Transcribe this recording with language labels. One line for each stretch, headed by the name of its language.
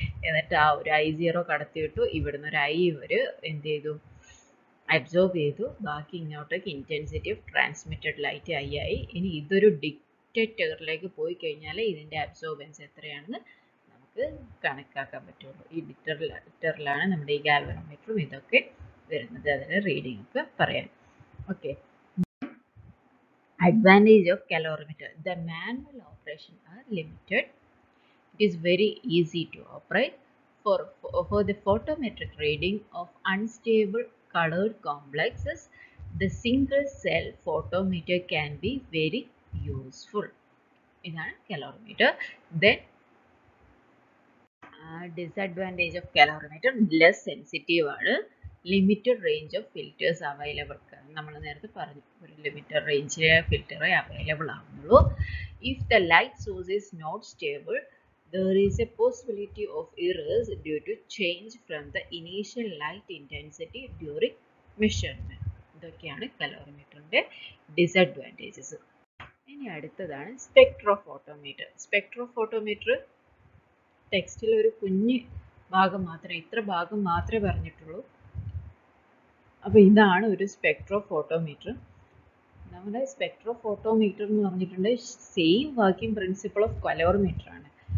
Malayalam: എന്നിട്ട് ആ ഒരു I0 കടത്തിവിട്ടു. ഇവിടുന്ന് ഒരു I എന്ത് ചെയ്തു, അബ്സോർബ് ചെയ്തു. ബാക്കി ഇങ്ങോട്ടേക്ക് intensity of transmitted light I ആയി. ഇനി ഇതൊരു ഡിറ്റക്ടറിലേക്ക് പോയി കഴിഞ്ഞാൽ ഇതിൻ്റെ അബ്സോർബൻസ് എത്രയാണെന്ന് നമുക്ക് കണക്കാക്കാൻ പറ്റുള്ളൂ. ഈ ഡിറ്റക്ടറിലാണ് നമ്മുടെ ഈ ഗാൽവനോമീറ്ററും ഇതൊക്കെ വരുന്നത്. അതിൻ്റെ റീഡിംഗ് ഒക്കെ പറയാം.
English: Okay, advantage of calorimeter. The manual operation are limited. It is very easy to operate. For the photometric reading of unstable colored complexes, the single cell photometer can be very useful.
Malayalam: ഇതാണ്
English: calorimeter. Then disadvantage of calorimeter, less sensitive ആണ്. Limited range of filters available.
Malayalam: നമ്മൾ നേരത്തെ പറഞ്ഞു ഒരു limited റേഞ്ചിലെ ഫിൽറ്ററേ available ആവുന്നുള്ളൂ.
English: If the light source is not stable there is a possibility of errors due to change from the initial light intensity during measurement.
Malayalam: ഇതൊക്കെയാണ് കലോറിമീറ്ററിൻ്റെ disadvantages. ഇനി അടുത്തതാണ് spectrophotometer. Spectrophotometer ടെക്സ്റ്റിൽ ഒരു കുഞ്ഞ് ഭാഗം മാത്രമേ, ഇത്ര ഭാഗം മാത്രമേ പറഞ്ഞിട്ടുള്ളൂ. അപ്പോൾ ഇതാണ് ഒരു സ്പെക്ട്രോഫോട്ടോമീറ്റർ. നമ്മുടെ സ്പെക്ട്രോഫോട്ടോമീറ്റർ എന്ന് പറഞ്ഞിട്ടുണ്ട്
English: same working principle of calorimeter
Malayalam: ആണ്.